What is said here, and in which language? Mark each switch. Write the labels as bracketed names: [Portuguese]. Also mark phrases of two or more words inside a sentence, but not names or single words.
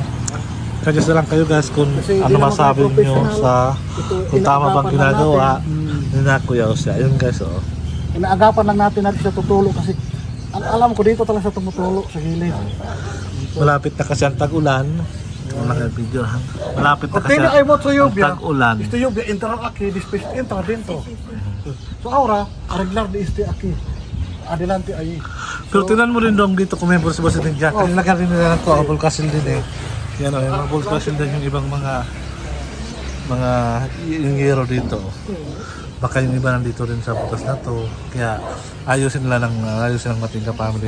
[Filipino] Suggest na lang kayo guys kung ano masabi nyo sa kung tama bang ginagawa ni na Kuya Jose. Ayun guys, oh. Inaagapan lang natin siya tutulo kasi alam ko dito talaga siya tumutulo sa gilid. Malapit na kasi ang tag-ulan. Video. Malapit na kasi ang tag-ulan. Ito yung [Chavacano] entrar aki, displace entra dentro. So ahora, arreglar de este aquí. Adelante ahí. [Filipino] Pero tingnan mo rin dong dito kung may bulsa-bulsa din dyan. Nilagyan rin nila ng bulkasil din eh. Yan o, yung bulkasil din yung ibang mga yero dito. Baka yung iba nandito rin sa butas na to. Kaya ayusin ng Matingga family.